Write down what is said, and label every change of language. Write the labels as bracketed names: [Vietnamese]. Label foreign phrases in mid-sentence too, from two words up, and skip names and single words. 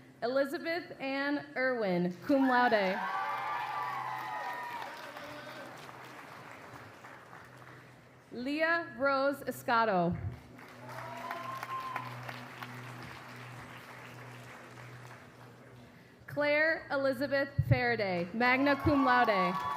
[English] Elizabeth Ann Irwin, [Latin] cum laude. [English] Leah Rose Escato. Claire Elizabeth Faraday, [Latin] magna cum laude.